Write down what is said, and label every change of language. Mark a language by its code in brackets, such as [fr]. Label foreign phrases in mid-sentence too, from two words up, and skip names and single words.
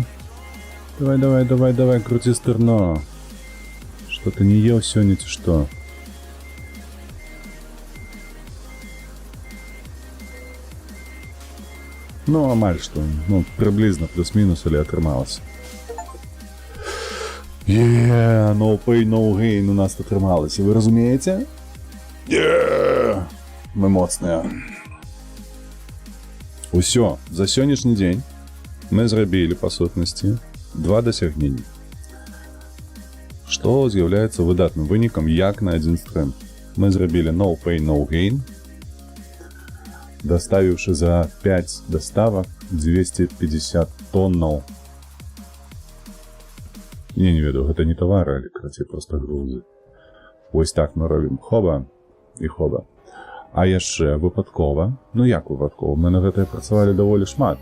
[ru] Давай, крути стерно. Что ты не ел сегодня, ты что? Ну, амаль что, ну, приблизно плюс-минус или отрымалось. [en] No pay, no gain [be] у нас отрымалось, вы разумеете? Мы моцныя. Усё, за сённяшні дзень мы зрабілі, па сутнасці, 2 дасягнення. Што з'яўляецца выдатным вынікам як на адзін стрым. Мы зрабілі [en] no pay, no gain, [be] даставіўшы за 5 даставак 250 тоннаў. Не ведаю, гэта не тавары, але крацей проста грузы. Вось так мы робім хоба і хоба. А яшчэ выпадкова, ну як выпадкова, мы на гэтае працавалі даволі шмат.